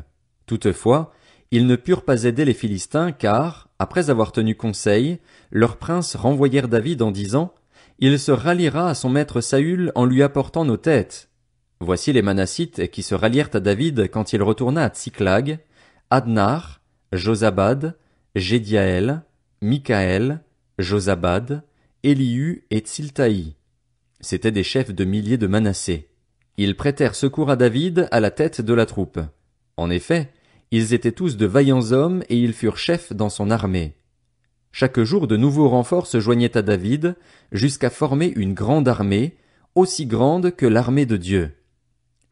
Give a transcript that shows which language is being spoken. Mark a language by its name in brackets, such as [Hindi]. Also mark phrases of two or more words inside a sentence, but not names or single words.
[French] Toutefois, ils ne purent pas aider les Philistins car, après avoir tenu conseil, leurs princes renvoyèrent David en disant: « Il se ralliera à son maître Saül en lui apportant nos têtes. » Voici les Manassites qui se rallièrent à David quand il retourna à Tsiklag: Adnar, Josabad, Jédiaël, Mikaël, Josabad, Élihu et Tsiltaï. C'étaient des chefs de milliers de Manassé. Ils prêtèrent secours à David à la tête de la troupe. En effet, ils étaient tous de vaillants hommes et ils furent chefs dans son armée. Chaque jour de nouveaux renforts se joignaient à David, jusqu'à former une grande armée, aussi grande que l'armée de Dieu.